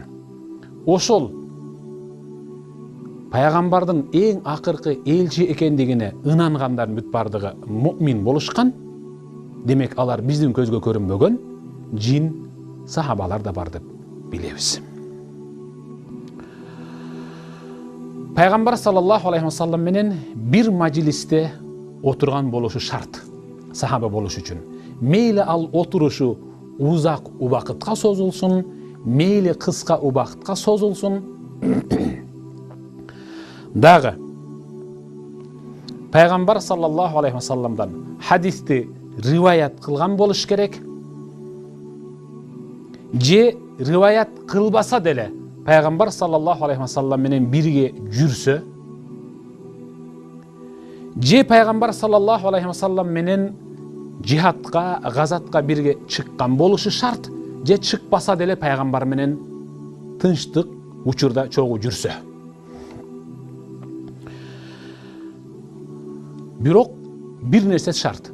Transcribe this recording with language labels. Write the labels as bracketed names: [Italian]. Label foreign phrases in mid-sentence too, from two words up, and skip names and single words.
[Kyrgyz] Ошол пайгамбардын эң акыркы элчи экендигине ынангандардын бүт бардыгы муъмин болушкан. Демек алар биздин көзгө көрүнбөгөн жин сахабалар да бар деп билебиз. Пайгамбар [Arabic] صلى الله عليه وسلم [Kyrgyz] менен бир мажлисте отурган болушу шарт сахаба болуш үчүн. Мейли ал отурушу узак убакытка созулсун, мейли кыска убакытка созулсун. Дагы Пайгамбар [Arabic] صلى الله عليه وسلم [Kyrgyz] хадисти риваят кылган болуш керек. Же риваят кылбаса деле Пайгамбар [Arabic] صلى الله عليه وسلم [Kyrgyz] менен бирге жүрсө, же Пайгамбар [Arabic] صلى الله عليه وسلم [Kyrgyz] менен жихадка, газатка бирге чыккан болушу шарт, же чыкпаса деле Пайгамбар менен тынчтык учурда чогуу жүрсө. Бирок бир нерсе шарт.